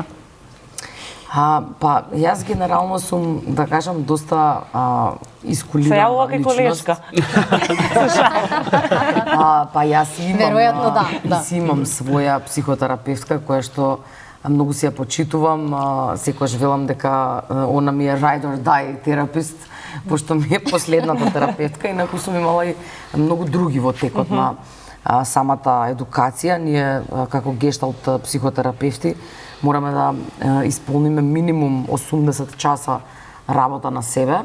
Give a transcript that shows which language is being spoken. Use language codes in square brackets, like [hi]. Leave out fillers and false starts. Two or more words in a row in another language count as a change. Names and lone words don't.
[mk] Па, јас генерално сум, да кажам, доста искулирана личност. Се јавува кај колешка. Па јас имам, веројатно да. Си имам своја психотерапевтка која што многу си ја почитувам, секогаш велам дека она ми е [en] ride or die [mk] терапист, пошто ми е последната терапевтка, инаку сум имала и многу други во текот на самата едукација. Ние како гешталт психотерапевти мораме да исполниме минимум 80 часа работа на себе.